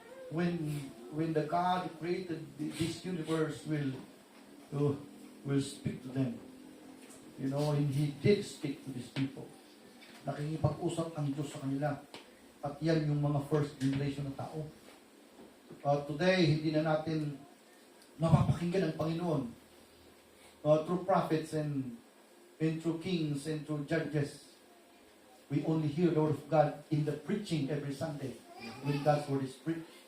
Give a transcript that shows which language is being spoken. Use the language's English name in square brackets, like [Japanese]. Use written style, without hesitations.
[English] When the God created this universe will speak to them. You know, and He did speak to these people. [Filipino] Nakikipag-usap ang Diyos sa kanila. At yan yung mga [English] first generation [Filipino] na tao. [English] Today, [Filipino] hindi na natin mapapakinggan ang Panginoon [English] through prophets and through kings and through judges. We only hear the Word of God in the preaching every Sunday when God's Word is preached.